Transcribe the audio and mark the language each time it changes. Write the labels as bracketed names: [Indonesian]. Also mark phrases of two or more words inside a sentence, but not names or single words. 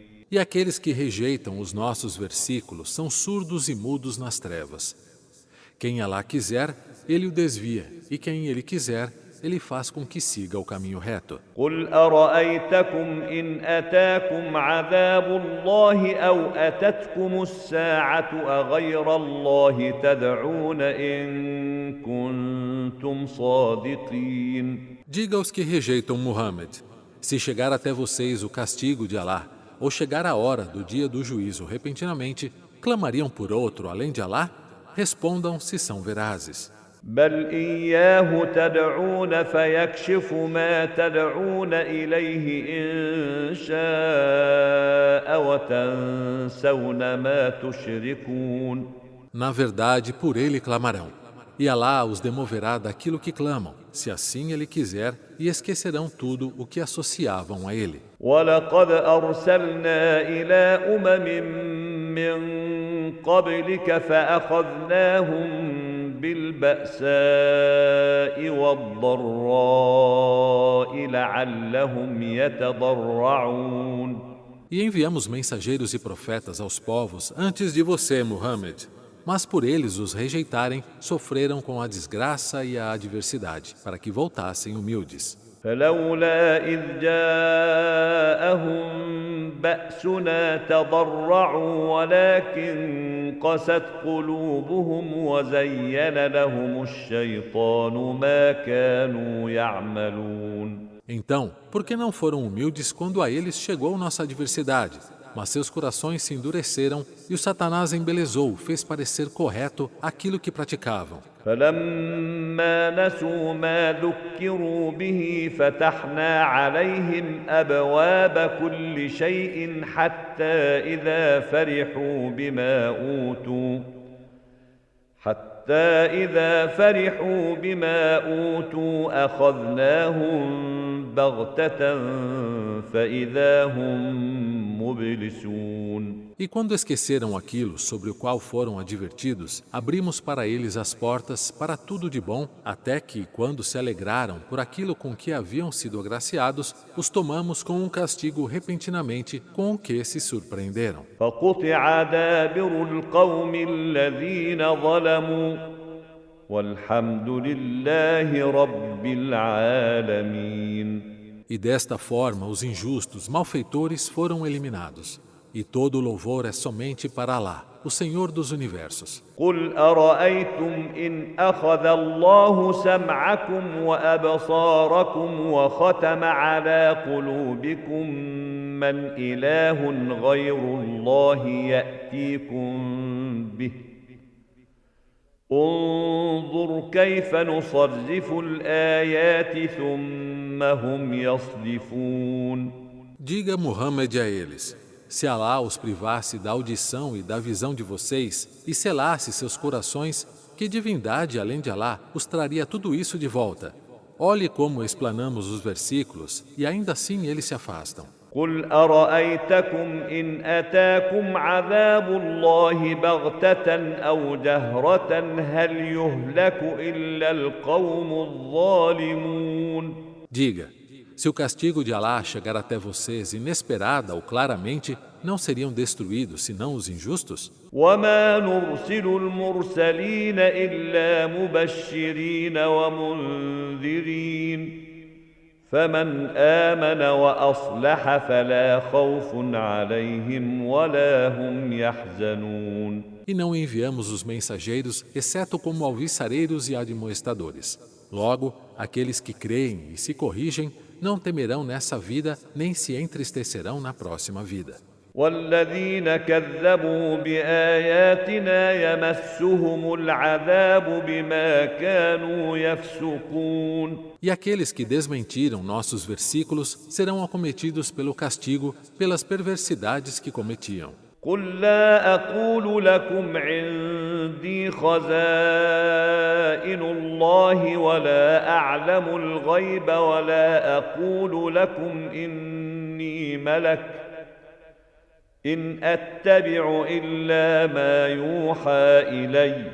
[Portuguese] E aqueles que rejeitam os nossos versículos são surdos e mudos nas trevas. Quem Allah quiser, ele o desvia, e quem ele quiser, ele faz com que siga o caminho reto. [Arabic] قل أرأيتكم إن أتاكم عذاب الله أو أتتكم الساعة أغير الله تدعون إن كنتم صادقين. [Portuguese] Diga aos que rejeitam Muhammad, se chegar até vocês o castigo de Allah, ou chegar a hora do dia do juízo repentinamente, clamariam por outro além de Allah? Respondam se são verazes. [Arabic] بل إياه تدعون فيكشف ما تدعون إليه إن شاء وتنسون ما تشركون. [Portuguese] Na verdade, por ele clamarão. E Alá os demoverá daquilo que clamam, se assim ele quiser, e esquecerão tudo o que associavam a ele. [Arabic] ولقد أرسلنا إلى من قبلك فأخذناهم بالبأساء والضراء لعلهم يتضرعون. [Portuguese] E enviamos mensageiros e profetas aos povos antes de você, Muhammad. Mas por eles os rejeitarem, sofreram com a desgraça e a adversidade, para que voltassem humildes. [Arabic] فلولا إذ جاءهم بأسنا تضرعوا ولكن قست قلوبهم وزين لهم الشيطان ما كانوا يعملون. [Portuguese] Então, por que não foram humildes quando a eles chegou nossa adversidade? Mas seus corações se endureceram e o Satanás embelezou, fez parecer correto aquilo que praticavam. [Arabic] فلما نسوا ما ذكروا به فتحنا عليهم أبواب كل شيء حتى إذا فرحوا بما أوتوا أخذناهم بغتة فإذا هم مبلسون. [Portuguese] E quando esqueceram aquilo sobre o qual foram advertidos, abrimos para eles as portas para tudo de bom, até que, quando se alegraram por aquilo com que haviam sido agraciados, os tomamos com um castigo repentinamente com o que se surpreenderam. [Arabic] فقطع دابر القوم الذين ظلموا والحمد لله رب العالمين. [Portuguese] E desta forma os injustos, malfeitores foram eliminados. E todo o louvor é somente para Alá, o Senhor dos Universos. [Arabic] قل أرأيتم إن أخذ الله سمعكم وأبصاركم وختم على قلوبكم من إله غير الله يأتيكم به انظر كيف نصرف الآيات ثم هم يصدفون. [Portuguese] Diga Muhammad a eles: se Alá os privasse da audição e da visão de vocês e selasse seus corações, que divindade além de Alá os traria tudo isso de volta? Olhe como explanamos os versículos e ainda assim eles se afastam. [Arabic] قل أرأيتكم إن أتاكم عذاب الله بغتة أو جهرة هل يهلك إلا القوم الظالمون. [Portuguese] Diga: se o castigo de Alá chegar até vocês inesperada ou claramente, não seriam destruídos senão os injustos? [Arabic] وما نرسل المرسلين إلا مبشرين ومنذرين فمن آمن وأصلح فلا خوف عليهم ولا هم يحزنون. [Portuguese] E não enviamos os mensageiros, exceto como alviçareiros e admoestadores. Logo, aqueles que creem e se corrigem não temerão nessa vida, nem se entristecerão na próxima vida. [Arabic] والذين كذبوا بآياتنا يمسهم العذاب بما كانوا يفسقون. [Portuguese] E aqueles que desmentiram nossos versículos serão acometidos pelo castigo pelas perversidades que cometiam. [Arabic] قل لا أقول لكم عندي خزائن الله ولا أعلم الغيب ولا أقول لكم إني ملك إن أتبع إلا ما يوحى إلي.